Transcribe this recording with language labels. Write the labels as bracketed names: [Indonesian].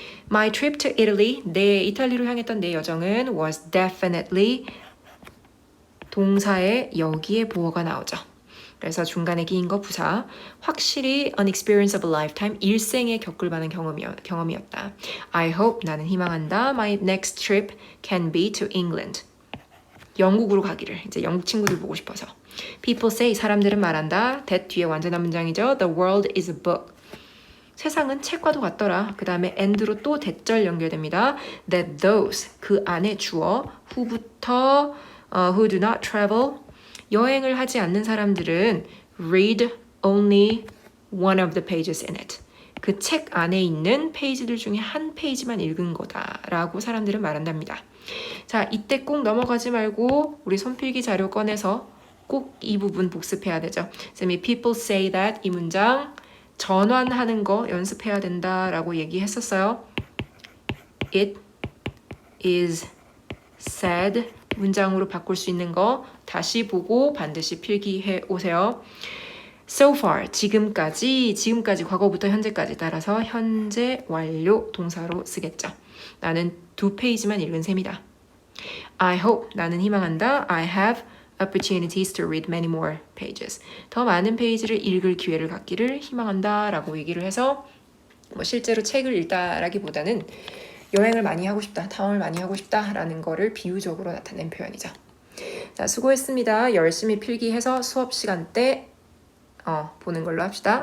[English] My trip to Italy, [Korean] 내 이탈리아로 향했던 내 여정은 [English] was definitely [Korean] 동사에 여기에 보어가 나오죠. 그래서 중간에 끼인 거 부사. 확실히 [English] an experience of a lifetime, [Korean] 일생에 겪을 만한 경험이었다. [English] I hope, [Korean] 나는 희망한다. [English] My next trip can be to England. [Korean] 영국으로 가기를. 이제 영국 친구들 보고 싶어서. [English] People say, [Korean] 사람들은 말한다. that 뒤에 완전한 문장이죠. [English] The world is a book. [Korean] 세상은 책과도 같더라. 그 다음에 and로 또 대절 연결됩니다. [English] That those, [Korean] 그 안에 주어, [English] who부터 who do not travel, [Korean] 여행을 하지 않는 사람들은 [English] read only one of the pages in it. [Korean] 그 책 안에 있는 페이지들 중에 한 페이지만 읽은 거다라고 사람들은 말한답니다. 자, 이때 꼭 넘어가지 말고 우리 손필기 자료 꺼내서 꼭 이 부분 복습해야 되죠. 쌤이 [English] people say that [Korean] 이 문장 전환하는 거 연습해야 된다라고 얘기했었어요. [English] It is said [Korean] 문장으로 바꿀 수 있는 거 다시 보고 반드시 필기해 오세요. [English] So far, [Korean] 지금까지 과거부터 현재까지 따라서 현재 완료 동사로 쓰겠죠. 나는 2페이지만 읽은 셈이다. [English] I hope, [Korean] 나는 희망한다. [English] I have opportunities to read many more pages. [Korean] 더 많은 페이지를 읽을 기회를 갖기를 희망한다 라고 얘기를 해서 뭐 실제로 책을 읽다라기보다는 여행을 많이 하고 싶다, 탐험을 많이 하고 싶다라는 거를 비유적으로 나타낸 표현이죠. 자, 수고했습니다. 열심히 필기해서 수업 시간 때 보는 걸로 합시다.